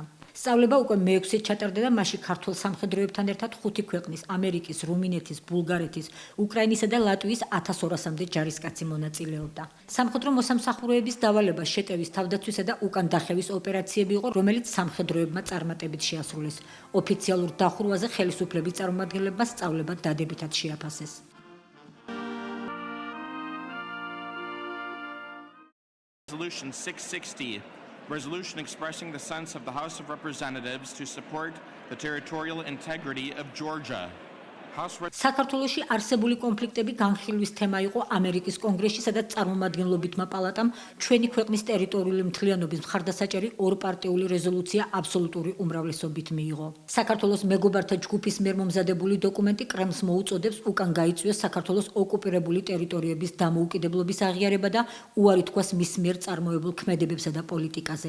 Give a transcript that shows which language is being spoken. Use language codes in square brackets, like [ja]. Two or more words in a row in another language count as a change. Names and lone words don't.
[ka] სწავლება უკვე მე-6-ით ჩატარდა და მასში ქართულ სამხედროებთან ერთად 5 ქვეყნის, ამერიკის, რუმინეთის, ბულგარეთის, უკრაინისა და ლატვიის 1200-მდე ჯარისკაცი მონაწილეობდა. სამხედრო მოსამსახურეების დავალება შეტევის, თავდაცვისა და უკან დახევის ოპერაციები იყო, რომელიც სამხედროებმა წარმატებით შეასრულეს. ოფიციალურ დახურვაზე ხელისუფლების წარმომადგენლებმა სწავლება დადებითად შეაფასეს. [en] Resolution 660, resolution expressing the sense of the House of Representatives to support the territorial integrity of Georgia. [ka] საქართველოში არსებული კონფლიქტები განხილვის თემა იყო ამერიკის კონგრესში, სადაც წარმომადგენლობითმა პალატამ ჩვენი ქვეყნის ტერიტორიული მთლიანობის მხარდასაჭერი ორპარტიული რეზოლუცია აბსოლუტური უმრავლესობით მიიღო. საქართველოს მეგობართა ჯგუფის მიერ მომზადებული დოკუმენტი კრემლს მოუწოდებს უკან გაიწვიოს საქართველოს ოკუპირებული ტერიტორიების დამოუკიდებლობის აღიარება და უარი თქვას მის მიერ წარმოებულ ქმედებებსა და პოლიტიკაზე.